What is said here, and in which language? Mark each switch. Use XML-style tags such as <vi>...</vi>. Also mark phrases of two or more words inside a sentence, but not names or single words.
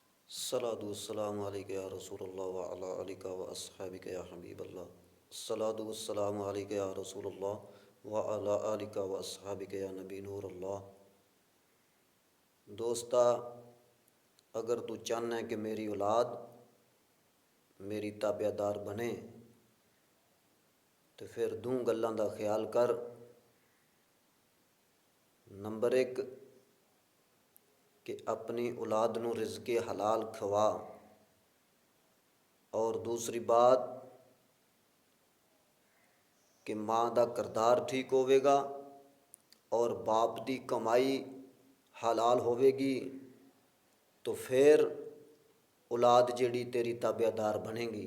<ar>الصلاة والسلام عليك يا رسول الله وعلى آلك وأصحابك يا حبيب الله. الصلاة والسلام عليك يا رسول الله وعلى آلك وأصحابك يا نبي نور الله.</ar> <pa>ਦੋਸਤਾ, ਅਗਰ ਤੂ ਚਾਹਨਾ ਹੈ ਕਿ ਮੇਰੀ ਔਲਾਦ ਮੇਰੀ ਤਾਬੇਦਾਰ ਬਣੇ ਤੋ ਫਿਰ ਦੂੰ ਗੱਲਾਂ ਦਾ ਖ਼ਿਆਲ ਕਰ। ਨੰਬਰ ਏਕ ਕਿ ਅਪਨੀ ਔਲਾਦ ਨੂੰ ਰਿਜ਼ਕੇ ਹਲਾਲ ਖਵਾ, ਔਰ ਦੂਸਰੀ ਬਾਤ ਕਿ ਮਾਂ ਦਾ ਕਰਦਾਰ ਠੀਕ ਹੋਵੇਗਾ ਔਰ ਬਾਪ ਦੀ ਕਮਾਈ ਹਲਾਲ ਹੋਵੇਗੀ ਤੋ ਫਿਰ ਔਲਾਦ ਜਿਹੜੀ ਤੇਰੀ ਤਾਬੇਦਾਰ ਬਣੇਗੀ।</pa>